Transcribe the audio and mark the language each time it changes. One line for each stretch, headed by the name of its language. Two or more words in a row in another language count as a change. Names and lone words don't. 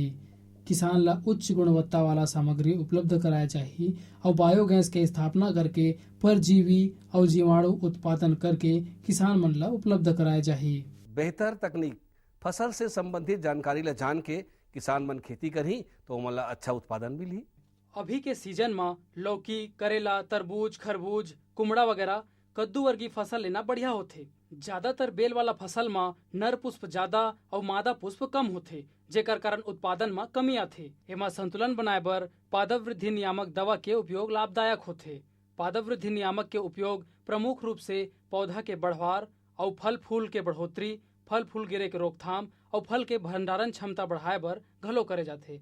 Chhattisgarhi: किसान ला उच्च गुणवत्ता वाला सामग्री उपलब्ध कराए जाही और बायोगैस के स्थापना करके परजीवी और जीवाणु उत्पादन करके किसान मन ला उपलब्ध कराए जाही। बेहतर तकनीक फसल से संबंधित जानकारी ला जान के किसान मन खेती करी तो मला अच्छा उत्पादन मिली। अभी के सीजन में लौकी, करेला, तरबूज, खरबूज, कुमड़ा वगैरह कद्दू वर्गीय फसल लेना बढ़िया होथे। ज्यादातर बेल वाला फसल में नर पुष्प ज्यादा और मादा पुष्प कम होथे, जेकर कारण उत्पादन में कमी आथे। एमा संतुलन बनाए बर पादप वृद्धि नियामक दवा के उपयोग लाभदायक होथे। पादप वृद्धि नियामक के उपयोग प्रमुख रूप से पौधा के बढ़वार और फल फूल के बढ़ोतरी, फल फूल गिरे के रोकथाम और फल के भंडारण क्षमता बढ़ाए बर घलो करे जाथे।